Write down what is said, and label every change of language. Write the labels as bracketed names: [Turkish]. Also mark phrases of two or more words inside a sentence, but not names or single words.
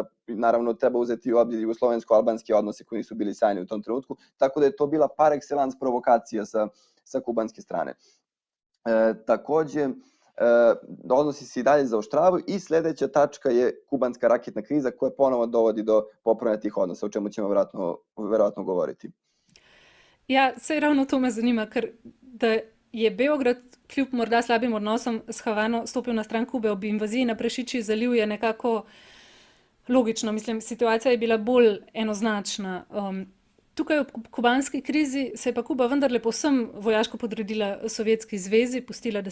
[Serbian] Naravno, treba uzeti u obzir jugoslovensko-albanske odnose koji su bili sjajni u tom trenutku, tako da je to bila [French] par excellence [Serbian] provokacija sa kubanske strane. Takođe, odnosi se i dalje zaoštravaju i sledeća tačka je kubanska raketna kriza koja ponovo dovodi do popravljanja tih odnosa, o čemu ćemo verovatno govoriti. [Slovenian] Ja, sej ravno to me zanima, ker da je Beograd kljub morda slabim odnosom s Havano stopil na stran Kube ob invaziji na Prašičji zaliv, je nekako logično. Mislim, situacija je bila bolj enoznačna. Tukaj ob kubanski krizi se je pa Kuba vendarle povsem vojaško podredila Sovjetski zvezi, pustila, da